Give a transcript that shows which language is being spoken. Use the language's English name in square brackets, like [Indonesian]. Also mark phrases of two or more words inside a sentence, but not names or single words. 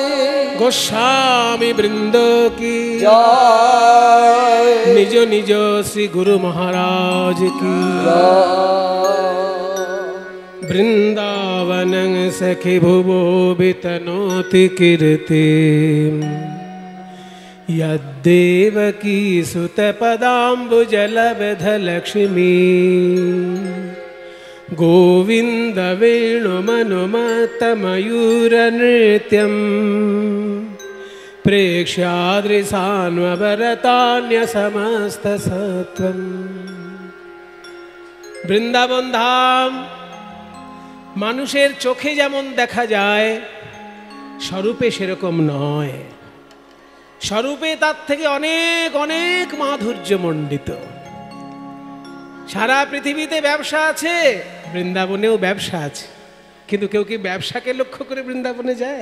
[Bangla] গোস্বামী বৃন্দ কি জয়, নিজ নিজ শ্রী গুরু মহারাজ কি [Sanskrit] বৃন্দাবন সখি ভুবো বিতনোতি কীর্তি यद्देवकी सुत पदाम्बुजलब्ध लक्ष्मी गोविंद वेणुमनुमत मयूर नृत्यं प्रेक्ष्यादृशान्वरतान्य समस्त सत्वं। [Bangla] বৃন্দাবন ধাম মানুষের চোখে যেমন দেখা যায় স্বরূপে সেরকম নয়, স্বরূপে তার থেকে অনেক অনেক মাধুর্যমণ্ডিত। সারা পৃথিবীতে ব্যবসা আছে, বৃন্দাবনেও ব্যবসা আছে, কিন্তু কেউ কি ব্যবসাকে লক্ষ্য করে বৃন্দাবনে যায়?